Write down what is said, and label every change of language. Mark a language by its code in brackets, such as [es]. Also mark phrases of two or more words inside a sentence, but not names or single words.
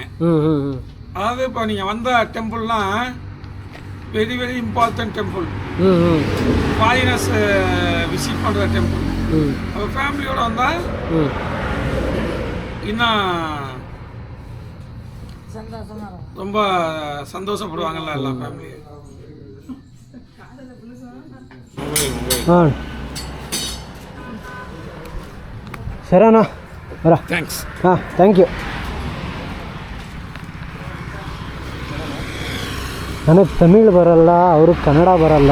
[ta] அதாவது இப்போ நீங்கள் வந்த டெம்பிள்லாம் [en] very very important temple. foreigners visit [ta] பண்ணுற டெம்பிள். அப்போ ஃபேமிலியோடு வந்தால் இன்னும் ரொம்ப சந்தோஷப்படுவாங்கல்ல எல்லா ஃபேமிலியும். [kn] ಸರಿನಾ ಬರ. ಥ್ಯಾಂಕ್ಸ್. [en] thank you. [kn] ನನಗೆ ತಮಿಳ್ ಬರಲ್ಲ, ಅವ್ರಿಗೆ ಕನ್ನಡ ಬರಲ್ಲ.